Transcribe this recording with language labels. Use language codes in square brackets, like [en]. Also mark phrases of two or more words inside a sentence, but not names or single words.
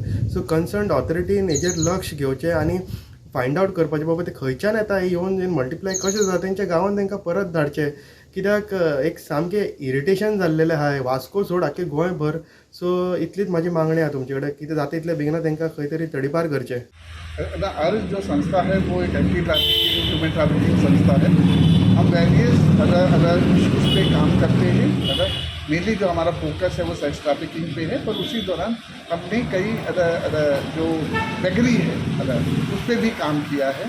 [kok] सो [en] concern authorityn [kok] हेजेर लक्ष घेवचें आनी [en] find out [kok] करपाचें बाबा ते खंयच्यान येता येवन मल्टिप्लाय कशें जाता तेंच्या गांवांत तांकां परत धाडचें. कित्याक एक सामकें इरिटेशन जाल्लेलें आहा वास्को सोड आख्खे गोंयभर. सो इतलीच म्हाजी मागणी आहा तुमचे कडेन, कितें जाता इतले बेगिना तांकां खंय तरी तडीपार करचें. [hi] अर्ज जो संस्था है वो एक [en] anti trafficking human trafficking [hi] संस्था है. हम [en] various other issues [hi] पे काम करते हैं. अगर मेनली जो हमारा फोकस है वो [en] sex trafficking [hi] पे है, पर उसी दौरान हमने कई अदर जो बेगरी है उस पर भी काम किया है.